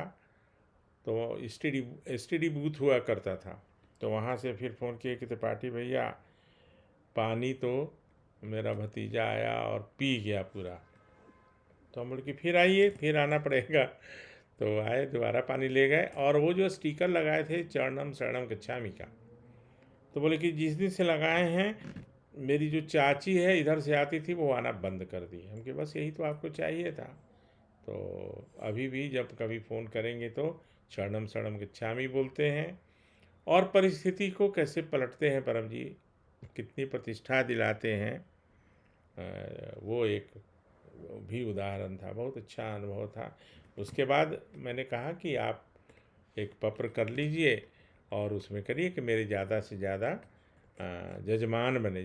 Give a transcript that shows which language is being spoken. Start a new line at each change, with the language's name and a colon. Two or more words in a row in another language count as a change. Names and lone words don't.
Hindi: तो
English: STD booth
Hindi: हुआ करता था। तो वहाँ से फिर फ़ोन किए कि त्रिपाठी भैया पानी तो मेरा भतीजा आया और पी गया पूरा। तो हम बोले कि फिर आइए, फिर आना पड़ेगा। तो आए, दोबारा पानी ले गए। और वो जो स्टिकर लगाए थे
Pali: चरणम शरणम गच्छामि
Hindi: का, तो बोले कि जिस दिन से लगाए हैं मेरी जो चाची है इधर से आती थी, वो आना बंद कर दी। हम कि बस यही तो आपको चाहिए था। तो अभी भी जब कभी फ़ोन करेंगे तो
Pali: शरणम शरणम गच्छामि
Hindi: बोलते हैं। और परिस्थिति को कैसे पलटते हैं परम जी, कितनी प्रतिष्ठा दिलाते हैं, वो एक भी उदाहरण था। बहुत अच्छा अनुभव था। उसके बाद मैंने कहा कि आप एक पत्र कर लीजिए और उसमें करिए कि मेरे ज़्यादा से ज़्यादा जजमान बने।